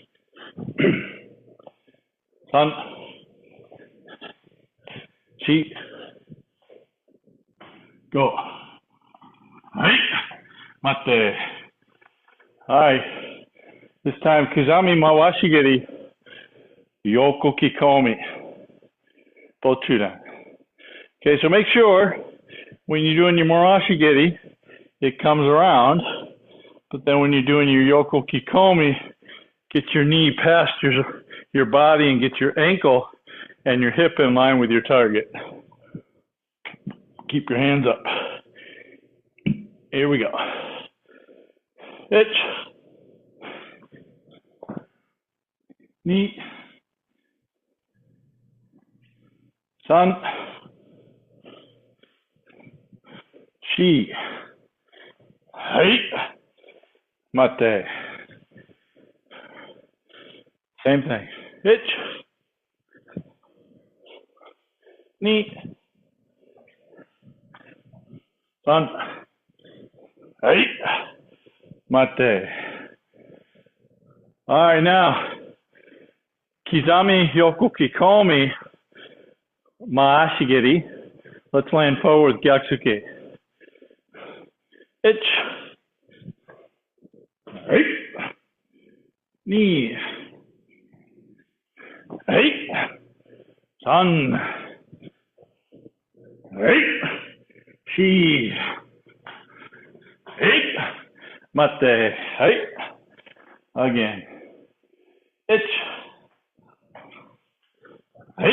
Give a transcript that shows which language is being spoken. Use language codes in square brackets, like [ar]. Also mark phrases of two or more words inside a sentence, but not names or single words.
[ja] San. Shi. Go. Hey, Mate. [en] Alright. This time, [ja] Kizami Mawashigeri Yoko Kikomi. [en] Both Chudan. Okay, so make sure when you're doing your Mawashigeri, it comes around. But then when you're doing your [ja] Yoko Kikomi, [en] get your knee past your body and get your ankle and your hip in line with your target. Keep your hands up. Here we go. [ja] Ich. Ni. San. Shi. Hey. Mate. [en] Same thing. Ich. [ja] Ni. San. Hey. Mate. [en] All right, now. [ja] Kizami Yoko Kikomi Maashigiri. [en] Let's land forward with Gyatsuke. [ja] Ich. Hey. Ni. Hey. San. Hey. Shi. Hey. Mate. Hey. Again. Ich. Hey.